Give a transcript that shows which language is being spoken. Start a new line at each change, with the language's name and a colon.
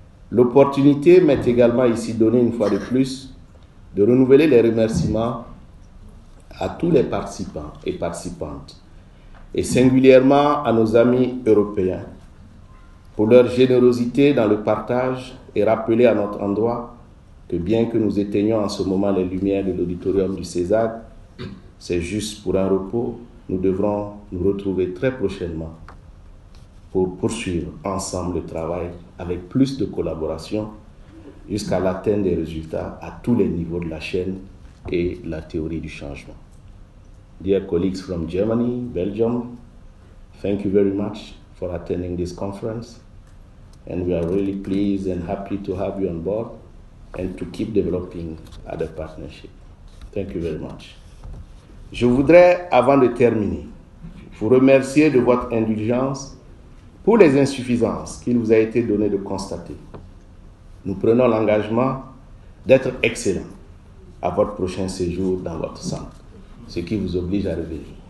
French: L'opportunité m'est également ici donnée une fois de plus de renouveler les remerciements à tous les participants et participantes, et singulièrement à nos amis européens, pour leur générosité dans le partage et rappeler à notre endroit que bien que nous éteignions en ce moment les lumières de l'auditorium du César, c'est juste pour un repos, nous devrons nous retrouver très prochainement pour poursuivre ensemble le travail avec plus de collaboration jusqu'à l'atteinte des résultats à tous les niveaux de la chaîne et la théorie du changement.
English: Dear colleagues from Germany, Belgium, thank you very much for attending this conference, and we are really pleased and happy to have you on board and to keep developing other partnership. Thank you very much.
French: Je voudrais, avant de terminer, vous remercier de votre indulgence pour les insuffisances qu'il vous a été donné de constater. Nous prenons l'engagement d'être excellents à votre prochain séjour dans votre centre, ce qui vous oblige à revenir.